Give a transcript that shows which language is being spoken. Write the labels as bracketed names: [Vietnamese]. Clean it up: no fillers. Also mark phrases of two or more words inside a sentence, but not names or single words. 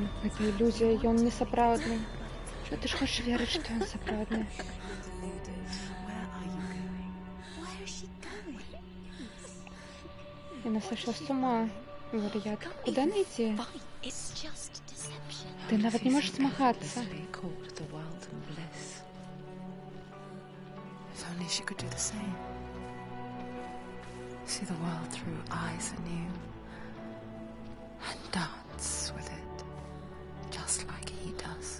[Belarusian] Гэта ілюзія, ён не сапраўдны. А ты ж хочаш верыць, што ён сапраўдны. Яна сышла з ума. Вар'ятка, [Russian] куди она [Belarusian] ідзе? Ты нават не можаш змагацца. [English] If only she could do the same. See the world through eyes anew. And dance with it, just like he does.